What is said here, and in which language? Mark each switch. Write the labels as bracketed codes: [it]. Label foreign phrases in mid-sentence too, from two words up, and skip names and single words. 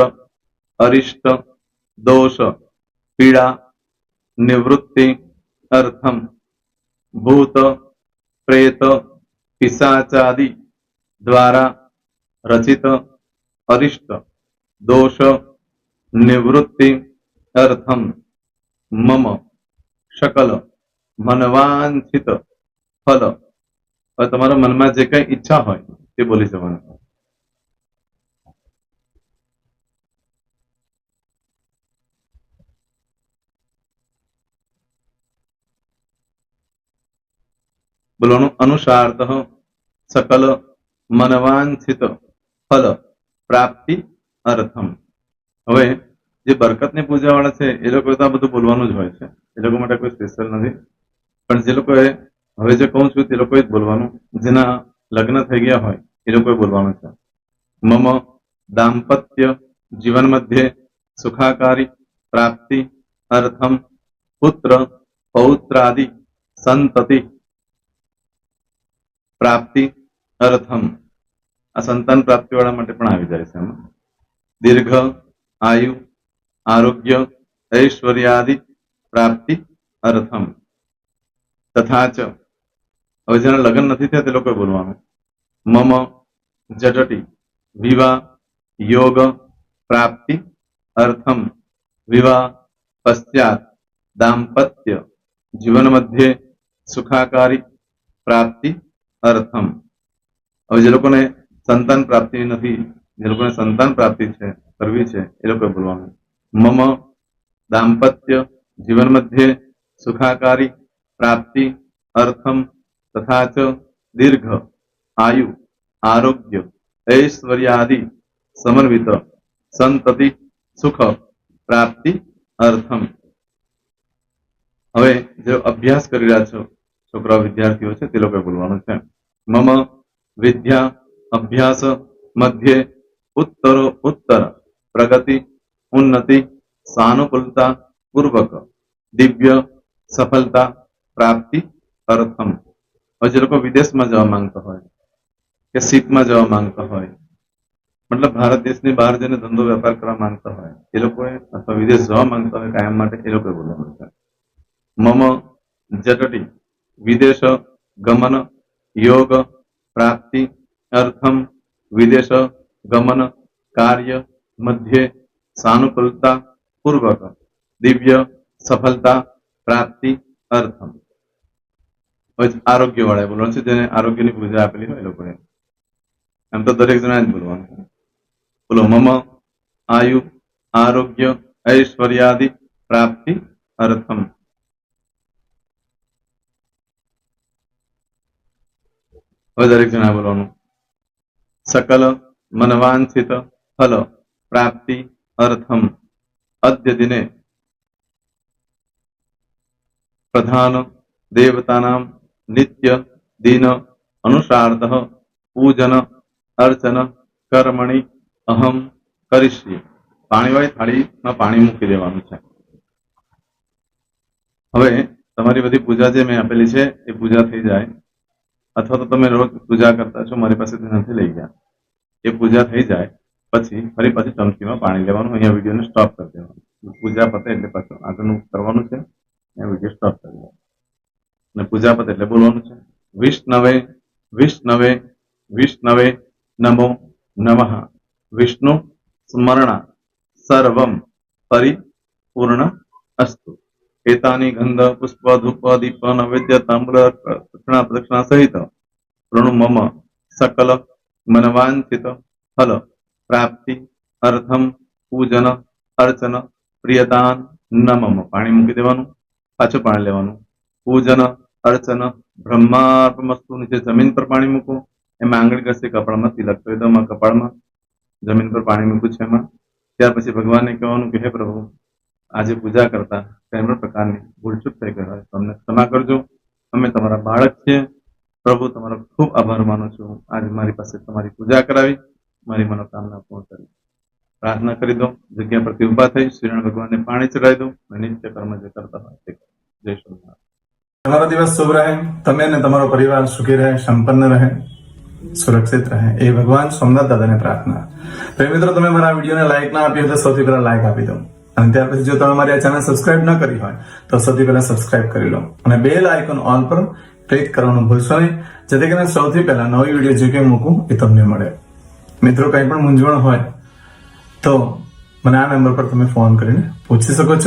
[sa] अरिष्ट, दोष, पीड़ा, निवृत्ति, अर्थम, भूत, प्रेत, पिशाचादि द्वारा रचित अरिष्ट, दोष, निवृत्ति, अर्थम, मम, सकल, मनवांछित फल. [gu] તમારા મનમાં જે કઈ ઈચ્છા હોય તે બોલી જવાનું. [sa] બોલવાનું अनुसारतः सकल मनवांछित फल प्राप्ति अर्थम. [gu] હવે જે બરકતની પૂજા વાળા છે એ લોકો તો આ બધું બોલવાનું જ હોય છે, એ લોકો માટે કોઈ સ્પેશિયલ નથી. પણ જે લોકોએ હવે જે કહું છું તે લોકોએ જ બોલવાનું. જેના લગ્ન થઈ ગયા હોય એ લોકોએ બોલવાનું છે. [sa] મમ દાંપત્ય जीवन मध्ये सुखाकारी प्राप्ति अर्थम पुत्र पौत्रादि संतति प्राप्ति अर्थम [gu] આ સંતાન પ્રાપ્તિ વાળા માટે પણ આવી જાય છે। [sa] दीर्घ आयु आरोग्य ऐश्वर्यादि प्राप्ति अर्थम तथा च [gu] હવે જેના લગ્ન નથી થયા તે લોકોએ બોલવાનું [sa] मम जटटी विवाह योग प्राप्ति अर्थम विवाह पश्चात दाम्पत्य जीवन मध्ये सुखाकारी प्राप्ति अर्थम। [gu] હવે જે લોકોને સંતાન પ્રાપ્તિ નથી, જે લોકોને સંતાન પ્રાપ્તિ છે કરવી છે એ લોકોએ બોલવાનું [sa] મમ दाम्पत्य जीवन मध्ये सुखाकारी प्राप्ति अर्थम [gu] तथा च दीर्घ आयु आरोग्य ऐश्वर्यादि समन्वित संतति सुख प्राप्ति अर्थम। હવે જે અભ્યાસ કરી રહ્યા છો છોકરાઓ વિદ્યાર્થીઓ છે તે લોકોએ બોલવાનું છે [sa] मम विद्या अभ्यास मध्ये उत्तरो उत्तर प्रगति उन्नति सानुकूलता पूर्वक दिव्य सफलता प्राप्ति अर्थम। [gu] હવે જે લોકો વિદેશમાં જવા માંગતા હોય કે સીટમાં જવા માંગતા હોય मतलब भारत देशની બહાર જઈને ધંધો વેપાર કરવા માંગતા હોય એ લોકોએ અથવા વિદેશ જવા માંગતા હોય કાયમ માટે એ લોકોએ બોલવાનું છે [sa] मम जटटी विदेश गमन योग प्राप्ति अर्थम विदेश गमन कार्य मध्य सानुकूलता पूर्वक दिव्य सफलता प्राप्ति अर्थम। [gu] આરોગ્ય વાળા બોલવાનું છે જેને આરોગ્યની પૂજા આપેલી હોય એ લોકોએ એમ તો દરેક જણા જ બોલવાનું છે બોલો મમ [sa] आयु आरोग्य ऐश्वर्यादि प्राप्ति अर्थम। [gu] દરેક જણા બોલવાનું [sa] सकल मनवांछित फल प्राप्ति अर्थम अद्य दिने प्रधान देवतानां नित्य दिन अनुसारतः पूजन अर्चन कर्मणि अहम करिष्ये। [gu] पाणीवाળી થાળીમાં પાણી મૂકી દેવાનું છે। હવે તમારી બધી પૂજા જે મેં આપેલી છે એ પૂજા થઈ જાય અથવા તો તમે રોજ પૂજા કરતા છો મારી પાસેથી નથી લઈ ગયા એ પૂજા થઈ જાય પછી ફરી પાછી ચમચીમાં પાણી લેવાનું અહીંયા વિડીયોને સ્ટોપ કરી દેવાનું પૂજા પતે એટલે પાછું આગળનું કરવાનું છે અહીંયા વિડીયો સ્ટોપ કરી દેવાનો અને પૂજા પતે એટલે બોલવાનું છે [sa] विष्णवे विष्णवे विष्णवे नमो नमः विष्णु स्मरण सर्वं परिपूर्ण अस्तु। एतानि गंध पुष्प धूप दीप नैवेद्य ताम्र दक्षिणा प्रदक्षिणा सहित प्रणु मम सकल मनवांछित फल प्राप्ति अर्थम पूजन अर्चन प्रियदान नमम। [gu] પાણી મૂકી દેવાનું પાછું પાણી લેવાનું [sa] पूजन अर्चन ब्रह्मार्पणमस्तु। [gu] નીચે જમીન પર પાણી મૂકો એમાં આંગળી ઘસી કપાળમાં તિલક કરી દો કપાળમાં જમીન પર પાણી મૂક્યું છે એમાં ત્યાર પછી ભગવાનને કહેવાનું કે હે પ્રભુ આજે પૂજા કરતા કઈ પણ પ્રકારની ભૂલચૂક થઈ ગઈ હોય તો અમને ક્ષમા કરજો અમે તમારા બાળક છીએ પ્રભુ તમારો ખૂબ આભાર માનું છું આજે મારી પાસે તમારી પૂજા કરાવી મારી મનોકામના પૂર્ણ કરી પ્રાર્થના કરી દો જગ્યા પરથી ઊભા થઈ શ્રીનારાયણ ભગવાનને પાણી ચડાવી દો અને નિત્ય કર્મ જે કરતા હોય તે જય શ્રી તમારો દિવસ શુભ રહે તમે અને તમારો પરિવાર સુખી રહે સંપન્ન રહે સુરક્ષિત રહે એ ભગવાન સોમનાથ દાદા ને પ્રાર્થના। [hi] तो मित्रों [gu] તમે મારા વિડિયોને લાઈક ના આપી હોય તો સૌથી પહેલા લાઈક આપી દો અને ત્યાર પછી જો તમે મારી આ ચેનલ સબસ્ક્રાઇબ ન કરી હોય તો સૌથી પહેલા સબસ્ક્રાઇબ કરી લો અને બેલ આઇકોન ઓલ પર ક્લિક કરવાનું ભૂલશો નહીં જેથી કરીને સૌથી પહેલા નવી વિડિયો જે કે મૂકું એ તમને મળે। મિત્રો કંઈ પણ મૂંઝવણ હોય તો મને આ નંબર પર તમે ફોન કરીને પૂછી શકો છો।